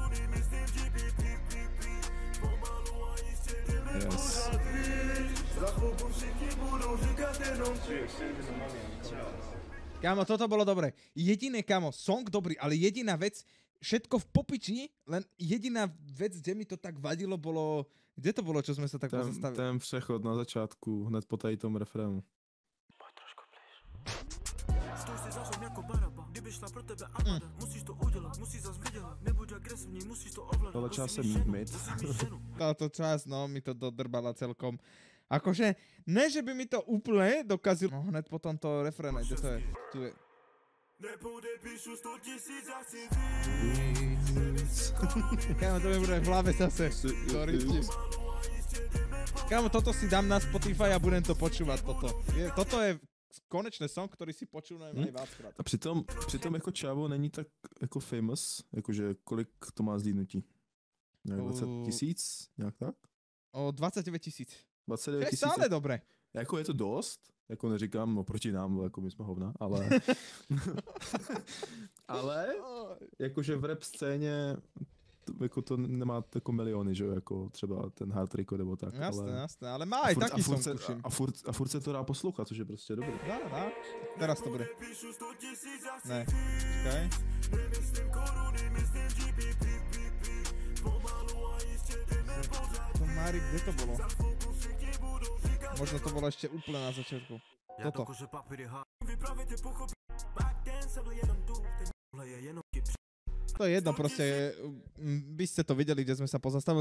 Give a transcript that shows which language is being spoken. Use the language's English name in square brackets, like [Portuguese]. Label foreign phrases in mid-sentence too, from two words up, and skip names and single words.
[Slovak] Yes. Kámo, toto bolo dobré. Jediné, kámo, song dobrý, ale jediná vec, všetko v popiči, len jediná vec, kde mi to tak vadilo, bolo... Kde to bolo, čo sme sa tak pozastavili? [Czech] Ten přechod na začátku, hned po tady tom refrénu. Tohle čas je mid. [Slovak] Táto časť, no, mi to dodrbala celkom. Akože, ne, že by mi to úplne dokazil... No, hned po tomto refréne, kde to je? Tu je. Kámo, to mi bude v hlave zase. Kámo, toto si dám na Spotify a budem to počúvať, toto. Toto je konečný song, ktorý si počúvam aj viackrát. [Czech] A přitom jako Čavo není tak jako famous, jakože kolik to má zlídnutí? Nějak 20 000? Nějak tak? O 29 000. 29 000. To je stále dobré. Jako je to dost, jako neříkám oproti nám, jako my jsme hovna, ale... ale jakože v rap scéně jako to nemá jako miliony, že jo, jako třeba ten Hard Rico nebo tak. [Slovak] Jasné, ale má aj taký song, tuším. [Czech] A furt se to dá poslouchat, což je prostě dobrý. [Slovak] Dá. Teraz to bude. Ne, čakaj. To Mári, kde to bolo? Možno to bolo ešte úplne na začiatku. Toto. To je jedno, proste, by ste to videli, kde sme sa pozastavili.